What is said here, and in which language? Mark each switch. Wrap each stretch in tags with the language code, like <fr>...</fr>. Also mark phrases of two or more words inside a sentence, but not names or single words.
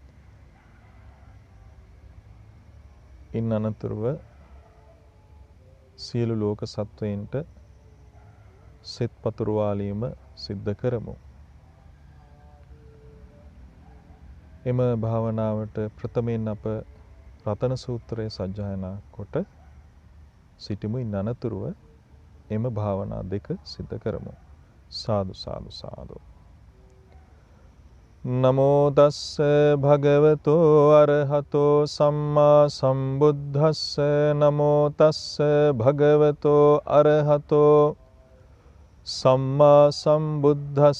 <si>ඉන් අනතුරුව සියලු ලෝක සත්වයින්ට සෙත් පතුරවාලීම සිද්ධ කරමු. එම භාවනාවට ප්‍රථමයෙන් අප රතන සූත්‍රය සජ්ජායනා කොට සිටිමු. ඉන් අනතුරුව එම භාවනා දෙක සිද්ධ කරමු. සාදු සාදු සාදු.</si> <pi>නමෝ තස්ස භගවතෝ අරහතෝ සම්මා සම්බුද්දස්ස. නමෝ තස්ස භගවතෝ අරහතෝ සම්මා සම්බුද්දස්ස.</pi>